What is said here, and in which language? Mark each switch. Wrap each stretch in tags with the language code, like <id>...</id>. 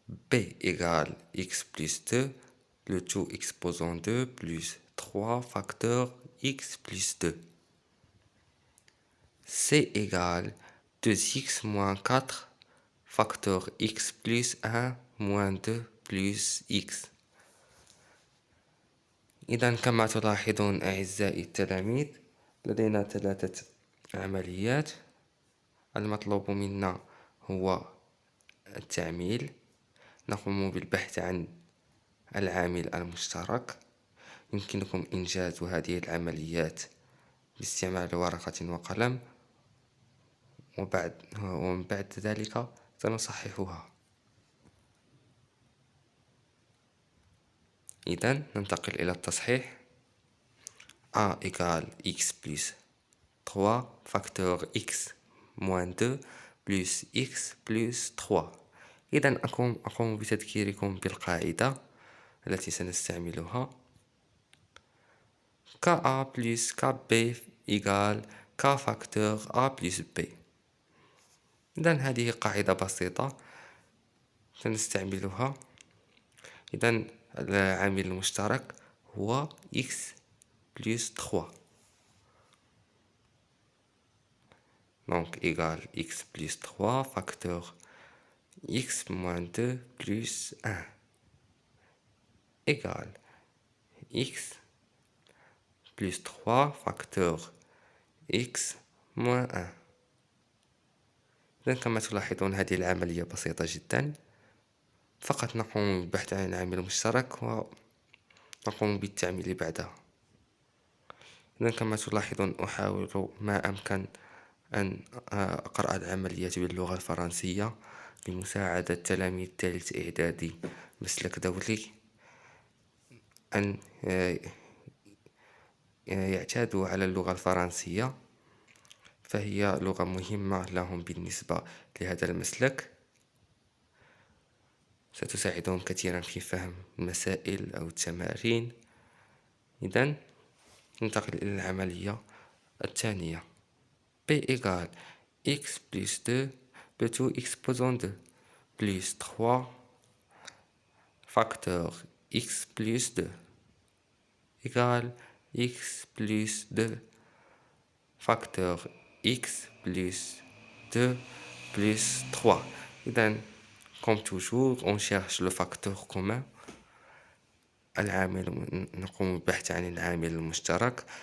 <fr>B égale x plus 2, le tout exposant 2 plus 3 facteur x plus 2. C égale 2x moins 4 facteur x plus 1 moins 2 plus x.</fr> <ar>إذا كما تلاحظون أعزائي التلاميذ لدينا ثلاثة عمليات. المطلوب منا هو التعميل، نقوم بالبحث عن العامل المشترك. يمكنكم إنجاز هذه العمليات باستعمال ورقة وقلم، ومن بعد ذلك سنصححها. إذن ننتقل إلى التصحيح.</ar> <fr>A égale x plus 3 facteur x moins 2 plus x plus 3.</fr> <ar>إذن أقوم بتذكيركم بالقاعدة التي سنستعملها.</ar> <fr>Ka plus Kb égale K facteur A plus B.</fr> <ar>إذن هذه قاعدة بسيطة سنستعملها. إذن العامل المشترك هو</ar> <fr>x plus 3. Donc égale x plus 3 facteur x moins 2 plus 1 égale x plus 3 facteur x moins 1.</fr> <ar>إذن كما تلاحظون هذه العملية بسيطة جدا، فقط نقوم بالبحث عن العامل المشترك ونقوم بالتعميل بعدها. إذن كما تلاحظون أحاول ما أمكن أن أقرأ العمليات باللغة الفرنسية بمساعدة تلاميذ ثالث إعدادي مسلك دولي أن يعتادوا على اللغة الفرنسية، فهي لغة مهمة لهم بالنسبة لهذا المسلك. ستساعدهم كثيرا في فهم المسائل أو التمارين. إذن ننتقل إلى العملية الثانية.</ar> <fr>P égale x plus 2 le tout exposant 2 plus 3 facteur x plus 2 égale x plus 2 facteur x plus 2 plus 3. إذن comme toujours on cherche le facteur commun.</fr> <ar>نقوم بالبحث عن العامل المشترك.</ar>